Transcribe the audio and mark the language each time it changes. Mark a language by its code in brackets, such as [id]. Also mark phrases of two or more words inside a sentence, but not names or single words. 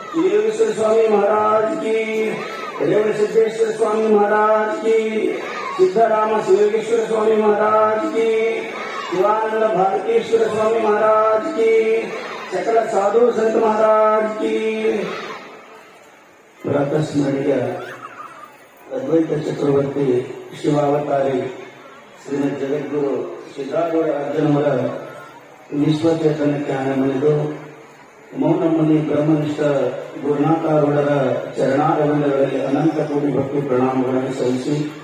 [hi] योगेश्वर स्वामी महाराज की, रेवण सिद्धेश्वर स्वामी महाराज की, सिद्धराम शिवयोगेश्वर स्वामी महाराज की, शिवानंद भारतीश्वर स्वामी महाराज की, सकल साधु संत महाराज की. [kn] ಪ್ರಾತಸ್ಮರಣೀಯ ಅದ್ವೈತ ಚಕ್ರವರ್ತಿ ಶಿವಾವತಾರಿ ಶ್ರೀಮದ್ ಜಗದ್ಗುರು ಸಿದ್ಧಾರೂಢ ಅರ್ಜುನವರ ವಿಶ್ವಚೇತನಕ್ಕೆ ಆನಮನಿದು ಮೌನಮುನಿ ಬ್ರಹ್ಮನಿಷ್ಠ ಗುರುನಾಥಾರೂಢರ ಚರಣಾರವಿಂದಗಳಲ್ಲಿ ಅನಂತ ಕೋಟಿ ಭಕ್ತಿ ಪ್ರಣಾಮಗಳನ್ನು ಸಲ್ಲಿಸಿ